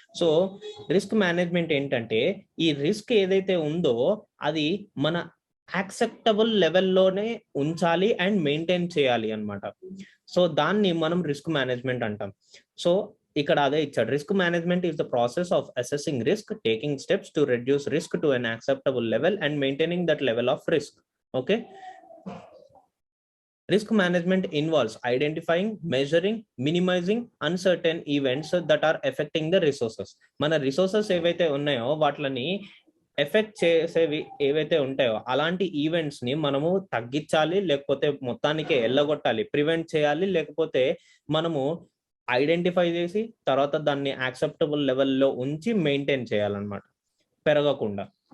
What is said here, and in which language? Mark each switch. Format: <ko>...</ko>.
<te>So risk management ఏంటంటే ఈ risk ఏదైతే ఉందో అది మన యాక్సెప్టబుల్ లెవెల్లోనే ఉంచాలి అండ్ మెయింటైన్ చేయాలి అన్నమాట. సో దాన్ని మనం రిస్క్ మేనేజ్మెంట్ అంటాం. సో ఇక్కడ అదే ఇచ్చాడు.</te> <en>Risk management is the process of assessing risk, taking steps to reduce risk to an acceptable level and maintaining that level of risk. Okay. Risk management involves identifying, measuring, minimizing uncertain events that are affecting the resources.</en> <te>మన resources ఏవైతే ఉన్నాయో వాటిని effect చేసేవి ఏవైతే ఉంటాయో అలాంటి events ని మనము తగ్గించాలి, లేకపోతే మొత్తానికి ఎల్లగొట్టాలి, ప్రివెంట్ చేయాలి, లేకపోతే మనము ఐడెంటిఫై చేసి తర్వాత దాన్ని యాక్సెప్టబుల్ లెవెల్లో ఉంచి మెయింటైన్ చేయాలన్నమాట, పెరగకుండా.</te>